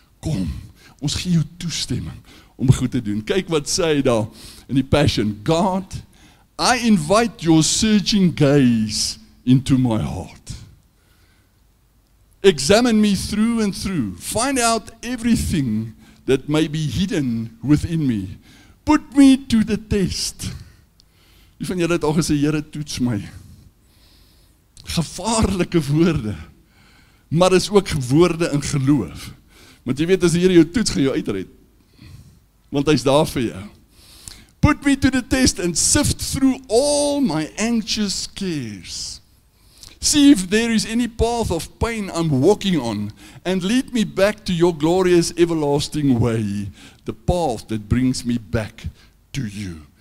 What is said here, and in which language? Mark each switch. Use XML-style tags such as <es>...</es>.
<af>Kom, ons gee jou toestemming om goed te doen. Kyk wat sê hy daar in die Passion.</af> <en>God, I invite your searching gaze into my heart. Examine me through and through. Find out everything that may be hidden within me. Put me to the test.</en> <af>Wie van julle het al gesê, Here, toets my? Gevaarlike woorde, maar is ook woorde in geloof. Want jy weet, as die Here jou toets, gaan jou uitred. Want hy's daar vir jou.</af> <en>Put me to the test and sift through all my anxious cares. See if there is any path of pain I'm walking on, and lead me back to your glorious everlasting way, the path that brings me back to you.</en>